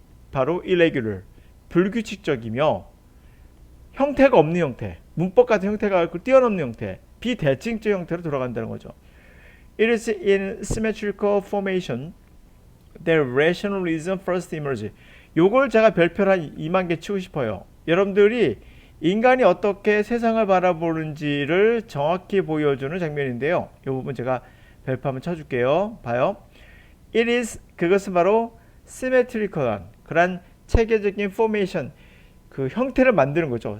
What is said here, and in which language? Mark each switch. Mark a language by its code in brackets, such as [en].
[ko] 바로 irregular, 불규칙적이며 형태가 없는 형태, 문법 같은 형태가 뛰어넘는 형태, 비대칭적 형태로 돌아간다는 거죠. [en] It is in symmetrical formation that rationalism first emerged. [ko] 요걸 제가 별표를 한 2만 개 치고 싶어요. 여러분들이 인간이 어떻게 세상을 바라보는지를 정확히 보여주는 장면인데요. 이 부분 제가 별표 한번 쳐줄게요. 봐요. [en] It is, [ko] 그것은 바로 symmetrical한 그런 체계적인 formation, 그 형태를 만드는 거죠.